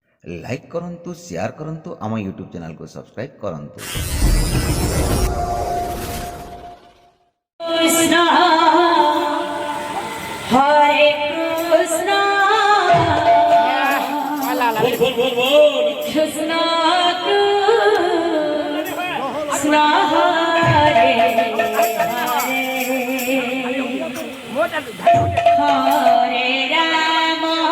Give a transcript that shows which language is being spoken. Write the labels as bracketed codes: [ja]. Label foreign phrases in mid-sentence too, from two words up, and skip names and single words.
[or] ଲାଇକ୍ କରନ୍ତୁ, ସେୟାର କରନ୍ତୁ, ଆମ ୟୁଟ୍ୟୁବ୍ ଚ୍ୟାନେଲକୁ ସବସ୍କ୍ରାଇବ୍ କରନ୍ତୁ। [sa] কৃষ্ণ হরে কৃষ্ণ কৃষ্ণ কৃষ্ণ হরে হরে রাম